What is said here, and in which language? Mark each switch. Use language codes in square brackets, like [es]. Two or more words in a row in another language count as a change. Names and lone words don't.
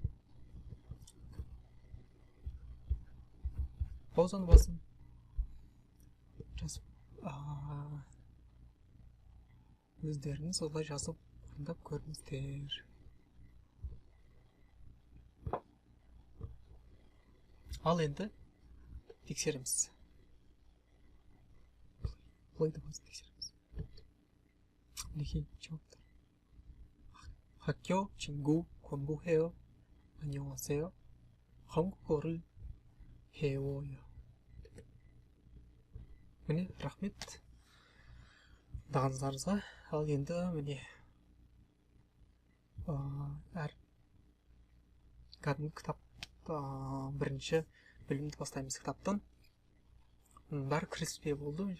[kk] паузаны басып жазып өздеріңіз солай жазып орындап көріңіздер. ал енді тексереміз. плейді басып тексереміз. мінекей жауаптар. [ko] 학교 친구 공부해요. 안녕하세요. 한국어를 배워요. [kk] міне рахмет тыңдағандарыңызға. ал енді міне кәдімгі кітап бірінші бөлімді бастаймыз кітаптан. бәрі кіріспе болды.